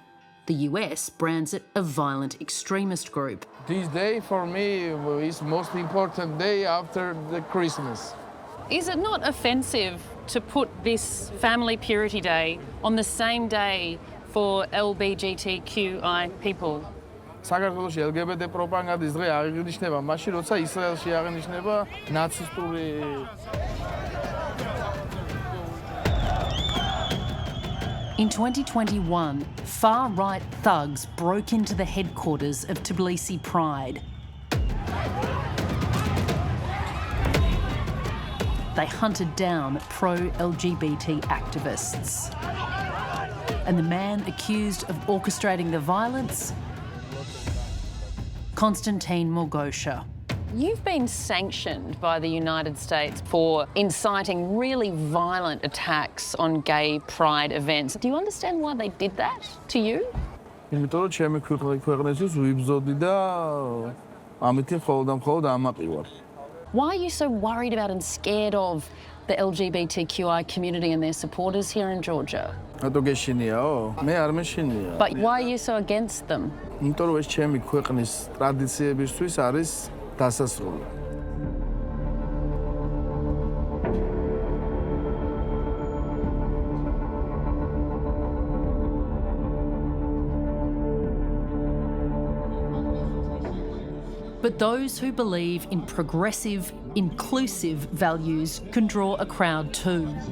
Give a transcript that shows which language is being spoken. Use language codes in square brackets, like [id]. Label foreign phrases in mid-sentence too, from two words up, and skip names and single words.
[en] The US brands it a violent extremist group. This day for me is the most important day after the Christmas. Is it not offensive to put this Family Purity Day on the same day for LGBTQI people? [ka] საქართველოში LGBT პროპაგანდის დღე აღინიშნება მაშინ, როცა ისრაელში აღინიშნება ნაცისტური. [en] In 2021, far-right thugs broke into the headquarters of Tbilisi Pride. They hunted down pro-LGBT activists. And the man accused of orchestrating the violence? Konstantine Morgoshia. You've been sanctioned by the United States for inciting really violent attacks on gay pride events. Do you understand why they did that to you? [ka] იმიტომ რომ ჩემი ქვეყნისთვის ვიბრძოდი და ამით მხოლოდ ამაყივარ. [en] Why are you so worried about and scared of the LGBTQI community and their supporters here in Georgia? But why are you so against them? [ka] იმიტომ რომ ეს ჩემი ქვეყნის ტრადიციებისთვის არის დასასრული. [en] But those who believe in progressive, inclusive values can draw a crowd too.